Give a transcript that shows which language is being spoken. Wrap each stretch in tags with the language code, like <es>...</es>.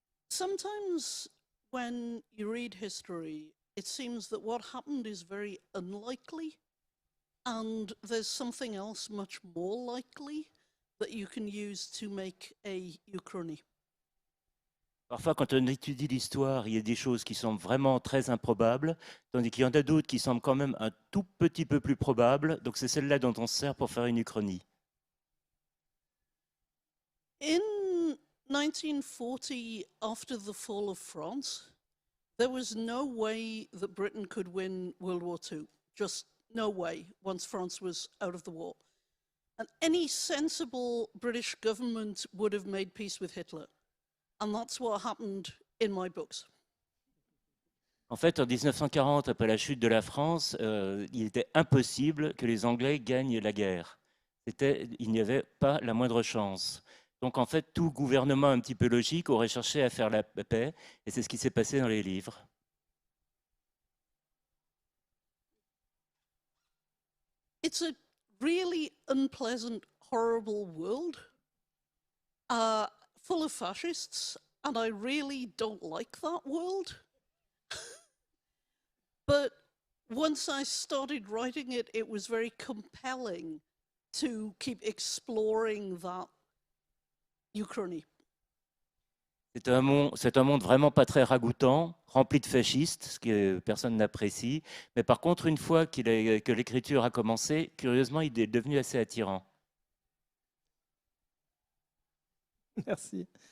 <en>Sometimes when you read history, it seems that what happened is very unlikely, and there's something else much more likely that you can use to make a uchronie.</en> <fr>Parfois, quand on étudie l'histoire, il y a des choses qui semblent vraiment très improbables, tandis qu'il y en a d'autres qui semblent quand même un tout petit peu plus probables. Donc c'est celle-là dont on se sert pour faire une uchronie.</fr> <en>In 1940, after the fall of France, there was no way that Britain could win World War II. Just no way, once France was out of the war. And any sensible British government would have made peace with Hitler. And that's what happened in my books.</en> <fr>En fait, en 1940, après la chute de la France, il était impossible que les Anglais gagnent la guerre. Il n'y avait pas la moindre chance. Donc en fait, tout gouvernement un petit peu logique aurait cherché à faire la paix, et c'est ce qui s'est passé dans les livres.</fr> <en>It's a really unpleasant, horrible world, full of fascists, and I really don't like that world. But once I started writing it, it was very compelling to keep exploring that uchronie.</en> <fr>C'est un monde vraiment pas très ragoûtant, rempli de fascistes, ce que personne n'apprécie. Mais par contre, une fois que l'écriture a commencé, curieusement, il est devenu assez attirant. Merci.</fr>